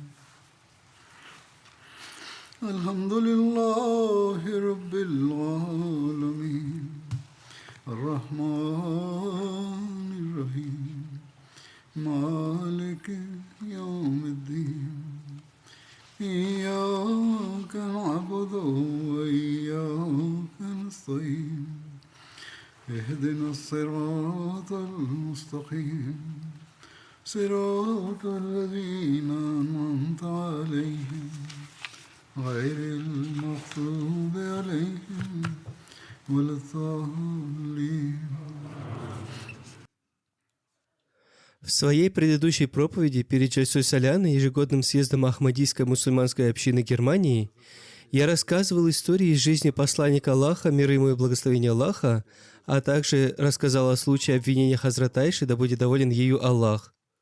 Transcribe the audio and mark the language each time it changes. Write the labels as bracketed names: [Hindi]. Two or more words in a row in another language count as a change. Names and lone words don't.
[Arabic] الحمد لله رب العالمين الرحمن الرحيم مالك يوم الدين إياك نعبد وإياك نستعين اهدنا الصراط المستقيم صراط الذين أنعمت عليهم غير المغضوب عليهم ولا الضالين. [Russian] В своей предыдущей проповеди перед Джальсой Соляны, ежегодным съездом Ахмадийской мусульманской общины Германии, я рассказывал истории из жизни посланника Аллаха, мир ему и благословение Аллаха, а также рассказал о случае обвинения Хазрат Айши, да будет доволен ею Аллах.